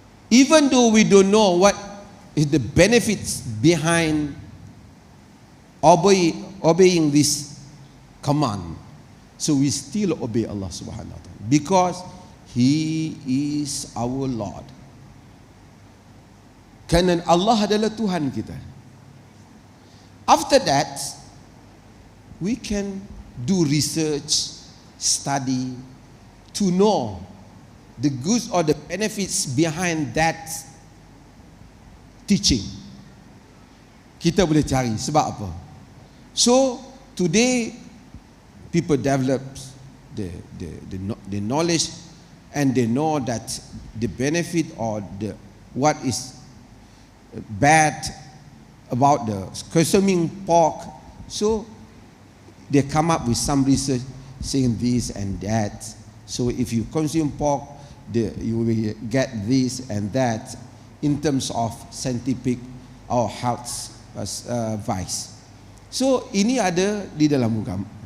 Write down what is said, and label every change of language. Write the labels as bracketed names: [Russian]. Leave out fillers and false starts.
[English] Even though we don't know what is the benefits behind obeying this command, so we still obey Allah Subhanahu wa Ta'ala because He is our Lord. [Malay] Kerana Allah adalah Tuhan kita. [English] After that, we can do research, study to know the goods or the benefits behind that teaching. [Malay] Kita boleh cari sebab apa? [English] So today people develop the knowledge and they know that the benefit or what is bad about the consuming pork. So they come up with some research saying this and that. So if you consume pork, you will get this and that in terms of scientific or health advice. [Malay] So ini ada di dalam agama.